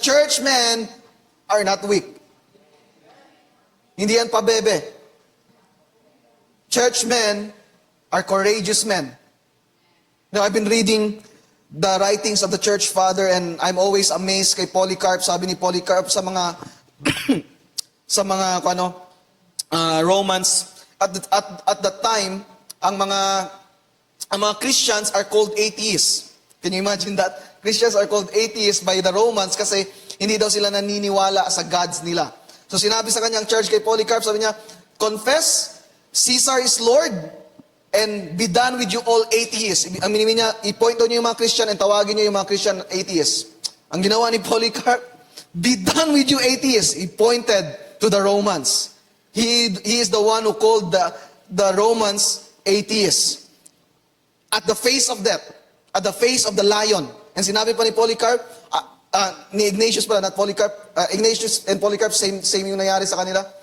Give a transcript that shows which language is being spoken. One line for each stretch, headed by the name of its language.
English: Churchmen are not weak.
Filipino: Hindi yan pabebe.
English: Churchmen are courageous men. Now, I've been reading the writings of the church father and I'm always amazed kay Polycarp.
Filipino: Sabi ni Polycarp sa mga sa mga Romans at that time ang mga Christians are called atheists.
English: Can you imagine that? Christians are called atheists by the Romans
Filipino: kasi hindi daw sila naniniwala sa gods nila.
English: So
Filipino: sinabi sa kanyang church kay Polycarp, sabi niya,
English: confess Caesar is Lord and be done with you all atheists.
Filipino: Ang minimi niya, i-point doon niyo yung mga Christian and tawagin niyo yung mga Christian atheists.
English: Ang ginawa ni Polycarp, be done with you atheists. He pointed to the Romans. He is the one who called the Romans atheists. At the face of death, at the face of the lion. And sinabi pa ni Polycarp, ni Ignatius pala, not Polycarp, Ignatius and Polycarp, same yung nangyari sa kanila.